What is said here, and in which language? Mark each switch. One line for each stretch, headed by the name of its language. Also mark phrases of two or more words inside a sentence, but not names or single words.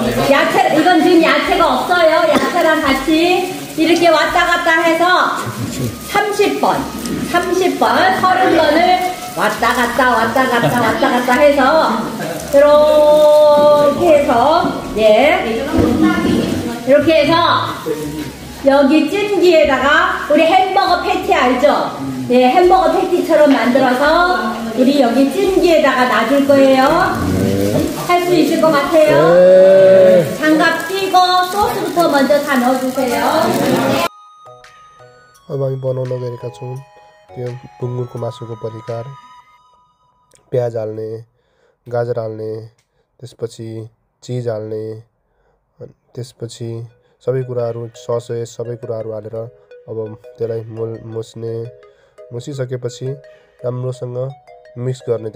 Korean: 이건 지금 야채가 없어요. 야채랑 같이 이렇게 왔다 갔다 해서 30번 30번을 왔다 갔다 해서 이렇게 해서 예, 이렇게 해서 여기 찜기에다가 우리 햄버거 패티 알죠? 예, 햄버거 패티처럼 만들어서 우리 여기 찜기에다가 놔줄 거예요. 할 수 있을 것 같아요. 장갑 끼고 소스부터 먼저 다 넣어주세요.
Nepali: अब हामी बनाउन गएका छौँ त्यो बुङ्गुरको मासुको परिकार। प्याज हाल्ने, गाजर हाल्ने, त्यसपछि चिज हाल्ने, त्यसपछि सबै कुराहरू ससेज सबै कुराहरू हालेर अब त्यसलाई मुसिसकेपछि राम्रोसँग मिक्स गर्ने।